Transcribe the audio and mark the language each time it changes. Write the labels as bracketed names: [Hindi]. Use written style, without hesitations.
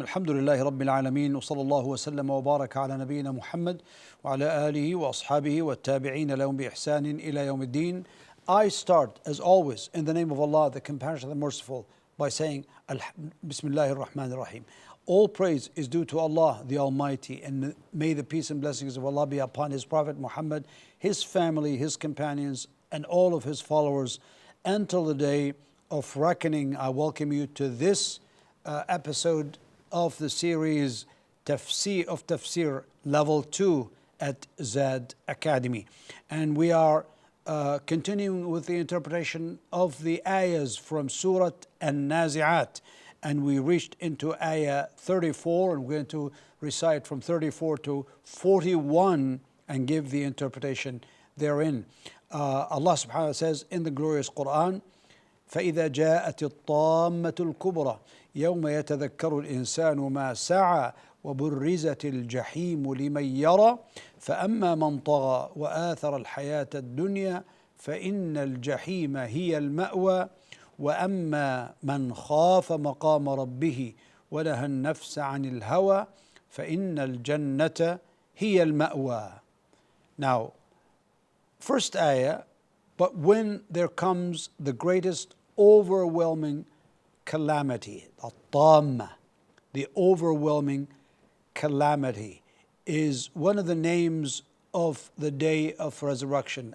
[Arabic] الحمد لله رب العالمين، وصلى الله وسلم وبارك على نبينا محمد وعلى آله وأصحابه والتابعين لهم بإحسان إلى يوم الدين. [English] I start, as always, in the name of Allah, the Compassionate, the Merciful, by saying, [Arabic] Bismillah ar-Rahman ar-Rahim. [English] All praise is due to Allah, the Almighty, and may the peace and blessings of Allah be upon His Prophet Muhammad, his family, his companions, and all of his followers until the day of reckoning. I welcome you to this episode of the series Tafsir Level 2 at Zad Academy. And we are continuing with the interpretation of the ayahs from Surah An-Nazi'at. And we reached into ayah 34, and we're going to recite from 34 to 41 and give the interpretation therein. Allah subhanahu wa ta'ala says in the glorious Quran, [Arabic] فَإِذَا جَاءَتِ الطَّامَّةُ الْكُبْرَى يَوْمَ يَتَذَكَّرُ الْإِنسَانُ مَا سَعَى وَبُرِّزَتِ الْجَحِيمُ لِمَنْ يَرَى فَأَمَّا مَنْ طَغَى وَآثَرَ الْحَيَاةَ الدُّنْيَا فَإِنَّ الْجَحِيمَ هِيَ الْمَأْوَى وَأَمَّا مَنْ خَافَ مَقَامَ رَبِّهِ وَنَهَى النَّفْسَ عَنِ الْهَوَى فَإِنَّ الْجَنَّةَ هِيَ الْمَأْوَى. [English] Now, first ayah, but when there comes the greatest overwhelming calamity, at-tamma, the overwhelming calamity, is one of the names of the day of resurrection.